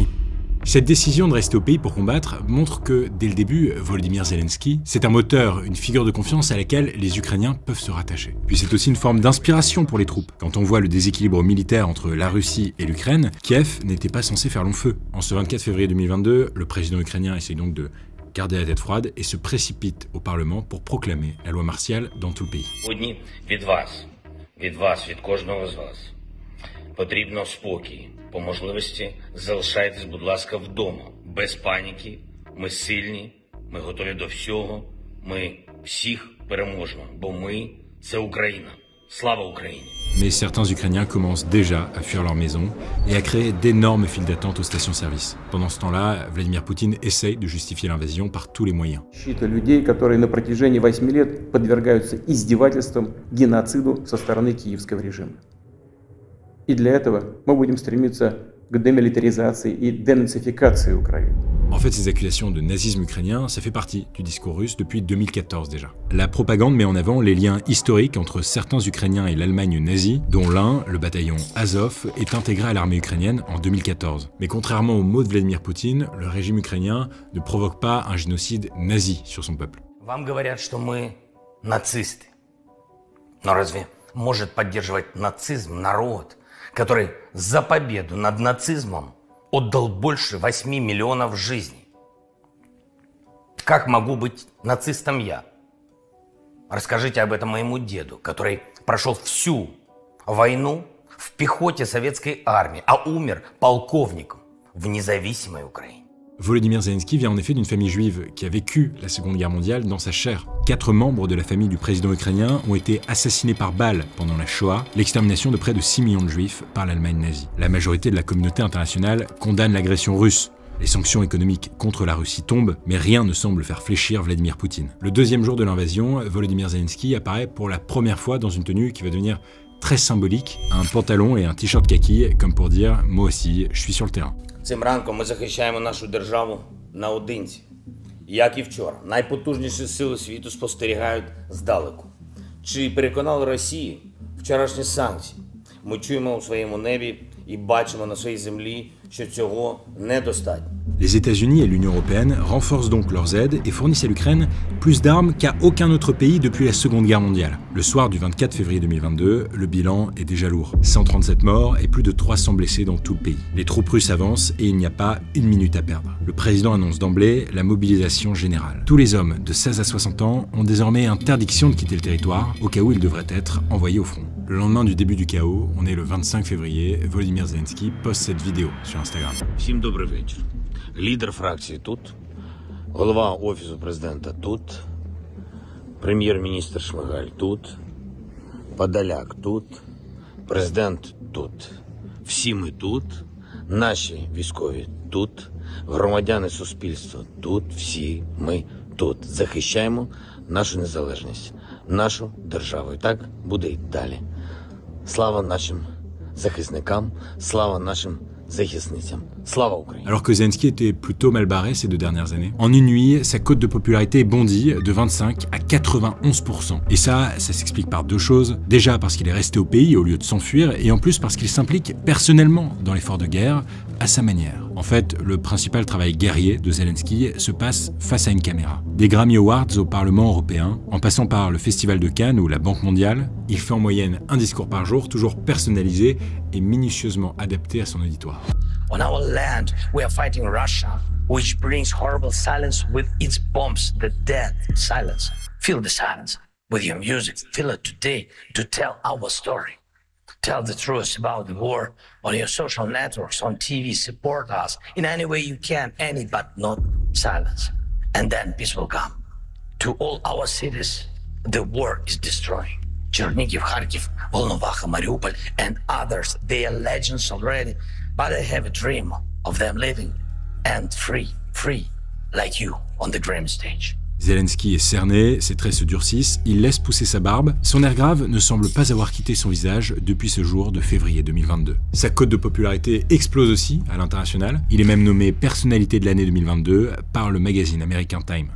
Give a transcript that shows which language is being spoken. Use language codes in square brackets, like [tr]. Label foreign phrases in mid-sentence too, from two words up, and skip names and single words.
[fr] Cette décision de rester au pays pour combattre montre que, dès le début, Volodymyr Zelensky, c'est un moteur, une figure de confiance à laquelle les Ukrainiens peuvent se rattacher. Puis c'est aussi une forme d'inspiration pour les troupes. Quand on voit le déséquilibre militaire entre la Russie et l'Ukraine, Kiev n'était pas censé faire long feu. En ce 24 février 2022, le président ukrainien essaye donc de garder la tête froide et se précipite au Parlement pour proclamer la loi martiale dans tout le pays. [uk] Від кожного з вас потрібно спокій. По можливості залишайтесь, будь ласка, вдома. Без паніки. Ми сильні, ми готові до всього. Ми всіх переможемо, бо ми – це Україна. Слава Україні. [fr] Mais certains Ukrainiens commencent déjà à fuir leur maison et à créer d'énormes files d'attente aux stations-service. Pendant ce temps-là, Vladimir Poutine essaye de justifier l'invasion par tous les moyens. [ru] Счета людей, которые на протяжении 8 лет подвергаются издевательствам, геноциду со стороны киевского режима. И для этого мы будем стремиться к демилитаризации и денацификации Украины. [fr] En fait, ces accusations de nazisme ukrainien, ça fait partie du discours russe depuis 2014 déjà. La propagande met en avant les liens historiques entre certains Ukrainiens et l'Allemagne nazie, dont l'un, le bataillon Azov, est intégré à l'armée ukrainienne en 2014. Mais contrairement aux mots de Vladimir Poutine, le régime ukrainien ne provoque pas un génocide nazi sur son peuple. [ru] Вам говорят, что мы нацисты. Но разве может поддерживать нацизм народ, который за победу над нацизмом отдал больше 8 миллионов жизней? Как могу быть нацистом я? Расскажите об этом моему деду, который прошел всю войну в пехоте советской армии, а умер полковником в независимой Украине. [fr] Volodymyr Zelensky vient en effet d'une famille juive qui a vécu la Seconde Guerre mondiale dans sa chair. 4 membres de la famille du président ukrainien ont été assassinés par balles pendant la Shoah, l'extermination de près de 6 millions de juifs par l'Allemagne nazie. La majorité de la communauté internationale condamne l'agression russe. Les sanctions économiques contre la Russie tombent, mais rien ne semble faire fléchir Vladimir Poutine. Le deuxième jour de l'invasion, Volodymyr Zelensky apparaît pour la première fois dans une tenue qui va devenir très symbolique, un pantalon et un t-shirt kaki, comme pour dire « moi aussi, je suis sur le terrain ». [uk] Цим ранком ми захищаємо нашу державу наодинці. Як і вчора, найпотужніші сили світу спостерігають здалеку. Чи переконали Росію вчорашні санкції? Ми чуємо у своєму небі і бачимо на своїй землі, що цього недостатньо. [fr] Les États-Unis et l'Union européenne renforcent donc leurs aides et fournissent à l'Ukraine plus d'armes qu'à aucun autre pays depuis la Seconde Guerre mondiale. Le soir du 24 février 2022, le bilan est déjà lourd. 137 morts et plus de 300 blessés dans tout le pays. Les troupes russes avancent et il n'y a pas une minute à perdre. Le président annonce d'emblée la mobilisation générale. Tous les hommes de 16 à 60 ans ont désormais interdiction de quitter le territoire, au cas où ils devraient être envoyés au front. Le lendemain du début du chaos, on est le 25 février, Volodymyr Zelensky poste cette vidéo sur Instagram. [uk] Всім добрий вечір. Лідер фракції тут, голова Офісу президента тут, прем'єр-міністр Шмигаль тут, Подоляк тут, президент тут. Всі ми тут, наші військові тут, громадяни суспільства тут, всі ми тут. Захищаємо нашу незалежність, нашу державу. І так буде й далі. Слава нашим захисникам, слава нашим захисницям. Слава Україні. [fr] Alors que Zelensky était plutôt mal barré ces 2 dernières années, en une nuit, sa cote de popularité bondit de 25 à 91%. Et ça s'explique par 2 choses. Déjà parce qu'il est resté au pays au lieu de s'enfuir, et en plus parce qu'il s'implique personnellement dans l'effort de guerre à sa manière. En fait, le principal travail guerrier de Zelensky se passe face à une caméra. Des Grammy Awards au Parlement européen, en passant par le Festival de Cannes ou la Banque mondiale, il fait en moyenne un discours par jour, toujours personnalisé et minutieusement adapté à son auditoire. [en] On our land, we are fighting Russia, which brings horrible silence with its bombs, the dead silence. Feel the silence with your music. Feel it today to tell our story. Tell the truth about the war on your social networks, on TV. Support us in any way you can, any but not silence. And then peace will come. To all our cities, the war is destroying. Chernihiv, Kharkiv, Volnovakha, Mariupol, and others, they are legends already. But I have a dream of them living and free, like you on the grand stage. [fr] Zelensky est cerné, ses traits se durcissent, il laisse pousser sa barbe. Son air grave ne semble pas avoir quitté son visage depuis ce jour de février 2022. Sa cote de popularité explose aussi à l'international. Il est même nommé personnalité de l'année 2022 par le magazine American Time.